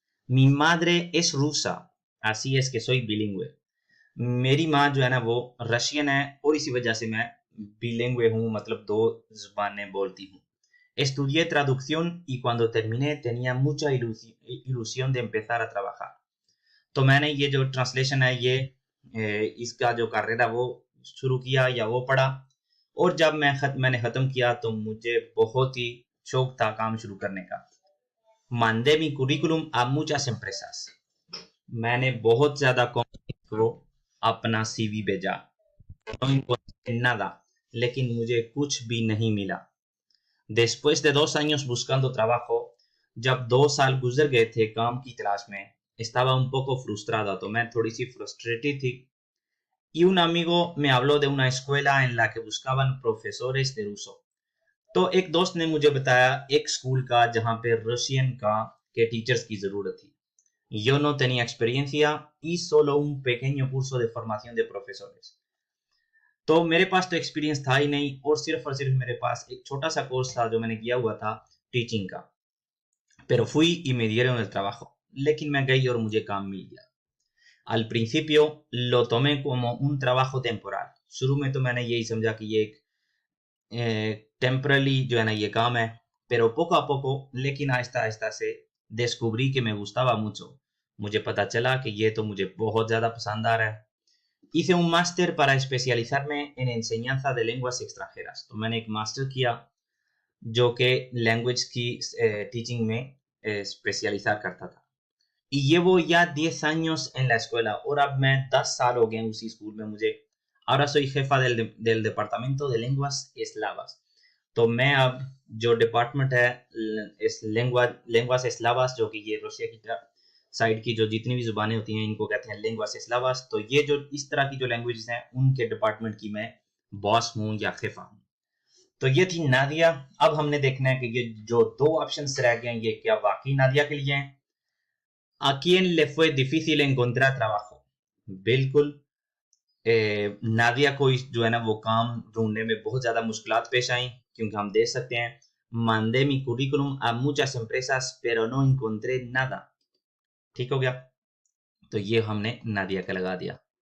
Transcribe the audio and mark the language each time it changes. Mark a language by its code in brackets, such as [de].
[es] Mi madre es rusa, así es que soy bilingüe. [hi] मेरी माँ जो है ना वो रशियन है और इसी वजह से मैं बिलिंगüe हूँ, मतलब दो जुबानें बोलती हूँ. [es] Estudié traducción y cuando terminé tenía mucha ilusión de empezar a trabajar. [hi] तो मैंने ये जो ट्रांसलेशन है ये इसका जो कार्य वो शुरू किया या वो पढ़ा, और जब मैंने खत्म किया तो मुझे बहुत ही शौक था काम शुरू करने का. [es] Mandé mi currículum a muchas empresas. [hi] मैंने बहुत ज्यादा कंपनीज को अपना सीवी भेजा. [es] No encontré nada, [hi] लेकिन मुझे कुछ भी नहीं मिला. [es] Después de 2 años buscando trabajo, [hi] जब 2 साल गुजर गए थे काम की तलाश में, [es] estaba un poco frustrada, [hi] तो मैं थोड़ी सी frustrated थी. [es] Y un amigo me habló de una escuela en la que buscaban profesores de ruso. [hi] तो एक दोस्त ने मुझे बताया एक स्कूल का जहां पे रशियन का के टीचर्स की जरूरत थी. [es] Yo no tenía experiencia y solo un pequeño curso de formación de profesores. [hi] तो मेरे पास तो एक्सपीरियंस था ही नहीं, और सिर्फ मेरे पास एक छोटा सा कोर्स था जो मैंने किया हुआ था टीचिंग का. [es] Pero fui y me dieron el trabajo. [hi] लेकिन मैं गई और मुझे काम मिल गया. [es] Al principio lo tomé como un trabajo temporal. [hi] शुरू में तो मैंने यही समझा कि ये एक टेम्परली जो है ना ये काम है. [es] Pero poco a poco, [hi] लेकिन आहिस्ता आहिस्ता से [es] descubrí que me gustaba mucho. [hi] मुझे पता चला कि ये तो मुझे बहुत ज्यादा पसंद आ रहा है. [es] Hice un máster para especializarme en enseñanza de lenguas extranjeras. [hi] तो मैंने एक मास्टर किया जो कि लैंग्वेज की टीचिंग में स्पेशलाइजर करता था. [es] Y llevo ya 10 años en la escuela, [hi] और अब मैं 10 साल हो गए उसी स्कूल में मुझे. [es] Ahora soy jefa del departamento de lenguas eslavas. [hi] तो मैं अब जो डिपार्टमेंट है इस lenguas eslavas, जो कि ये रूसिया की साइड की जो जितनी भी जुबानें होती हैं इनको कहते हैं lenguas eslavas. तो ये जो इस तरह की जो लैंग्वेजेस हैं उनके डिपार्टमेंट की मैं बॉस हूँ या खेफा हूँ. तो ये थी नादिया. अब हमने देखना है कि ये जो 2 ऑप्शंस रह गए हैं ये क्या वाकई नादिया के लिए हैं. [es] ¿A quién le fue difícil encontrar trabajo? [hi] बिल्कुल नादिया को जो है ना वो काम ढूंढने में बहुत ज्यादा मुश्किलात पेश आई, क्योंकि हम देख सकते हैं [es] mandé mi currículum a muchas empresas pero no encontré nada. [hi] ठीक हो गया, तो ये हमने नादिया का लगा दिया.